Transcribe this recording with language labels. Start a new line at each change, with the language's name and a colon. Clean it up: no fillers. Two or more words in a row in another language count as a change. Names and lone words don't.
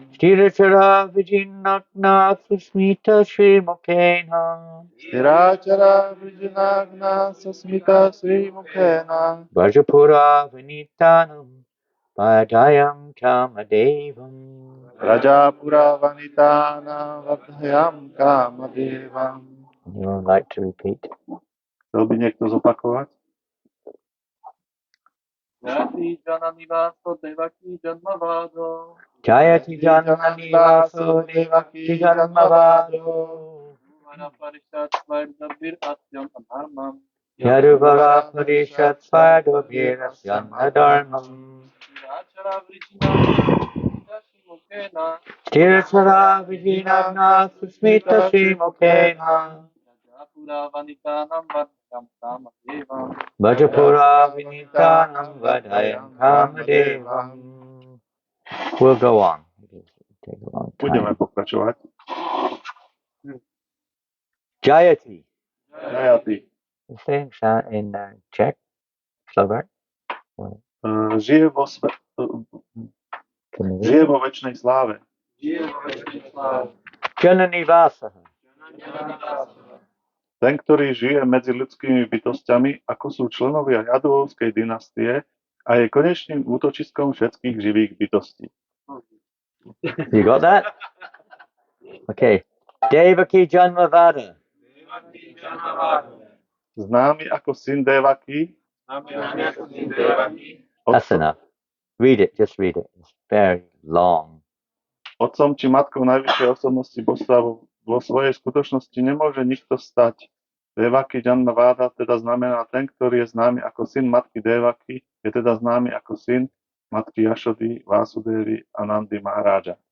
Sanskrit: Sthirachara vijinagna susmita shri mukhena. Sthirachara vijinagna susmita sri mukhena. Vajapura vanitanam vadayam kamadevam. Rajapura vanitana vadhayam kamadevam.
English: You would like to repeat?
Slovak: Chcel by niekto zopakovať?
Sanskrit: Jayati janani vasudevaki janmavado. Jayati janani vasudevaki janmavado. Yaduvara parishat svardubhirasyam adharmam. Yaduvara parishat svardubhirasyanna dharmam. Sthirachara vijinagna shri mukhena. Sthirachara vijinagna susmita shri mukhena. Rajapura vanitanam vadhayam kamadevam. Vajapura vinitanam vadayam kamadevam.
English: We'll go on. It'll take a long
Slovak: Budeme
English: time.
Slovak: pokračovať.
Sanskrit: Jayati. Jayati.
English: The same sound in Czech, Slovak.
Slovak: Žije vo večnej sláve.
Sanskrit: Janani vasaha.
Slovak: Ten, ktorý žije medzi ľudskými bytostiami, ako sú členovia Jadovovskej dynastie a je konečným útočiskom všetkých živých bytostí.
English: You got that? Okay.
Sanskrit: Devaki Janmavada.
Slovak: Známy ako syn Devaki.
English: That's enough. Read it. Just read it. It's very long.
Slovak: Otcom či matkou najvyššej osobnosti božstva vo svojej skutočnosti nemôže nikto stať.
Sanskrit: Devaki Janmavada
Slovak: teda znamená ten, ktorý je známy ako syn matky Devaki, je teda známy ako syn matky Jašody, Vásudevy a Nandy Maharáža.